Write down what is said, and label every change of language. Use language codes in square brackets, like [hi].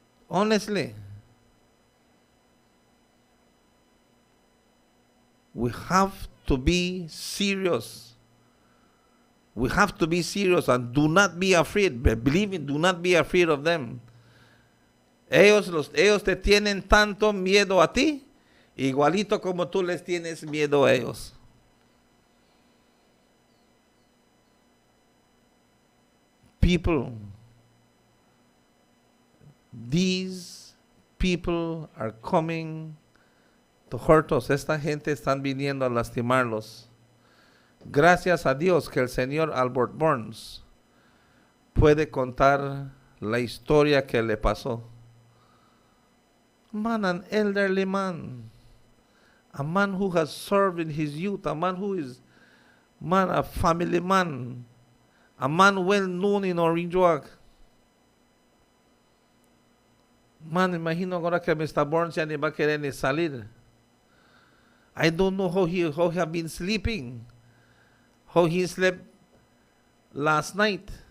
[en] Honestly. We have to be serious. We have to be serious and do not be afraid. Believe me, do not be afraid of them. [es] Ellos te tienen tanto miedo a ti, igualito como tú les tienes miedo a ellos. [en] People, these people are coming to hurt us. [es] Esta gente están viniendo a lastimarlos. Gracias a Dios que el señor Albert Burns puede contar la historia que le pasó. [en] Man, an elderly man, a man who has served in his youth, a man who is, man, a family man, a man well known in Orange Walk. Man, [es] imagino agora que Mr. Burns ya ni va a querer ni salir. [en] I don't know how he have been sleeping, how he slept last night.